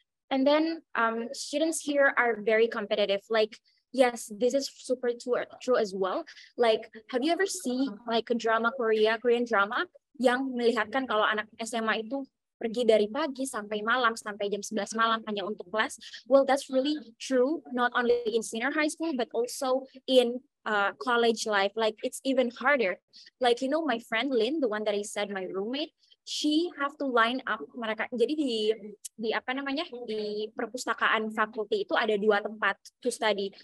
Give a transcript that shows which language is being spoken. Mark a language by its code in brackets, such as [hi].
[en] And then students here are very competitive. Like, yes, this is super true as well. Like, have you ever seen like a Korean drama [id] yang melihatkan kalau anak SMA itu pergi dari pagi sampai malam, sampai jam 11 malam hanya untuk kelas? [en] Well, that's really true, not only in senior high school, but also in college life. Like, it's even harder. Like, you know, my friend Lynn, the one that I said, my roommate, she have to line up [id] mereka. Jadi di perpustakaan fakulti itu ada 2 tempat [en] to study.